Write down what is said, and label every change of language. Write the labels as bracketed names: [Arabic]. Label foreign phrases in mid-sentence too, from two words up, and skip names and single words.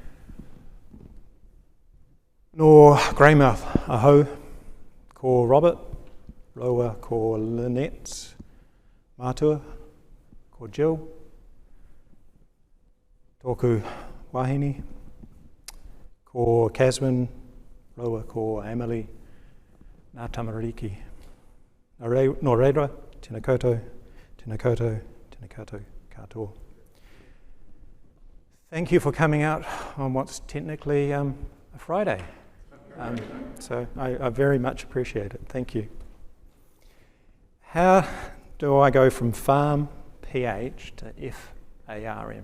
[Māori] No Greymouth ahau, ko Robert, roa ko Lynette Mātua, ko Jill, tōku wahine, ko Caswin, roa ko Emily, nā tamariki. No reira, tēnā koutou, tēnā koutou, tēnā koutou katoa. [English] Thank you for coming out on what's technically a Friday. So I very much appreciate it. Thank you. How do I go from farm, PH, to FARM?